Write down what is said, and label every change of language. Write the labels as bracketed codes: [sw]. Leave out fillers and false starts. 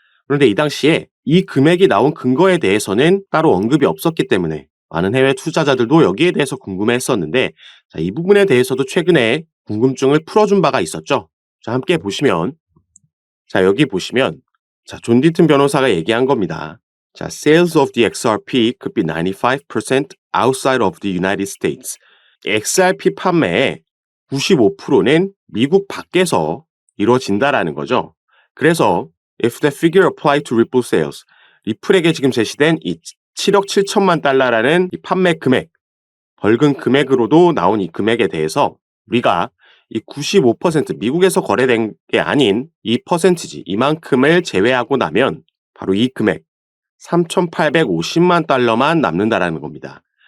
[ko] 그런데 이 당시에 이 금액이 나온 근거에 대해서는 따로 언급이 없었기 때문에 많은 해외 투자자들도 여기에 대해서 궁금해했었는데 자, 이 부분에 대해서도 최근에 궁금증을 풀어준 바가 있었죠. 자, 함께 보시면 자, 여기 보시면 자, 존 디튼 변호사가 얘기한 겁니다. [en] 자, sales of the XRP could be 95% outside of the United States. [ko] XRP 판매의 95%는 미국 밖에서 이루어진다라는 거죠. 그래서 [en] if the figure applied to Ripple sales, [ko] 리플에게 지금 제시된 이 7억 7천만 달러라는 이 판매 금액, 벌금 금액으로도 나온 이 금액에 대해서 우리가 이 95% 미국에서 거래된 게 아닌 이 퍼센티지 이만큼을 제외하고 나면 바로 이 금액 3,850만 달러만 남는다라는 겁니다.